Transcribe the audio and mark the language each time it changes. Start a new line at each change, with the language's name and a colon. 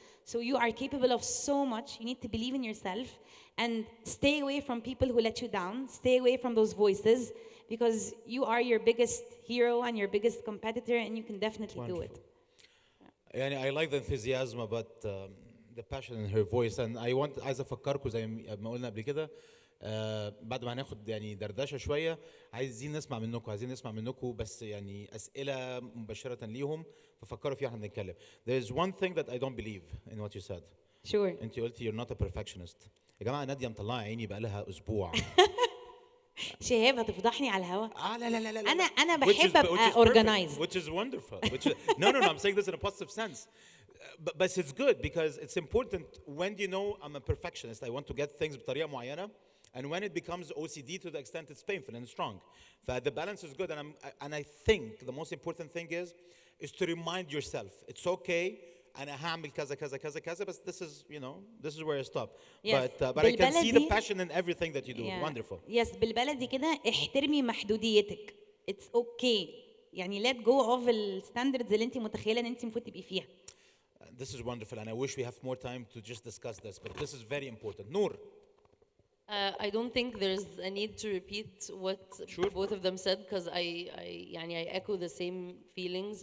English: So you are capable of so much. You need to believe in yourself and stay away from people who let you down. Stay away from those voices, because you are your biggest hero and your biggest competitor, and you can definitely do it. And I like the enthusiasm about the passion in her voice, and I want
Arabic: عايز افكركم زي ما قلنا قبل كده بعد ما هناخد يعني دردشه شويه عايزين نسمع منكم بس يعني اسئله مباشره ليهم ففكروا فيها احنا بنتكلم.
English: There is one thing that I don't believe in what you said. Sure.
Arabic: انت قلتي
English: you're not a perfectionist.
Arabic: يا جماعه ناديه مطلعه عيني بقى لها اسبوع. شهاب هتفضحني على الهوا. لا انا بحب ابقى organized.
English: Which is wonderful. No, I'm saying this in a positive sense. But it's good because it's important when you know I'm a perfectionist. I want to get things
Arabic: بطريقه معينه.
English: And when it becomes OCD to the extent it's painful and strong. The balance is good, and I think the most important thing is to remind yourself it's okay.
Arabic: أنا هعمل كذا كذا كذا كذا
English: but this is where I stop. Yes. But I can see the passion in everything that you do. Yeah. Wonderful.
Arabic: Yes, بالبلدي كده احترمي محدوديتك.
English: It's okay.
Arabic: يعني
English: let go of
Arabic: الستاندردز اللي انت متخيله ان انت المفروض تبقي فيها.
English: This is wonderful, and I wish we have more time to just discuss this, but this is very important. Nour. I don't think there's a need to repeat what both of them said because I echo the same feelings.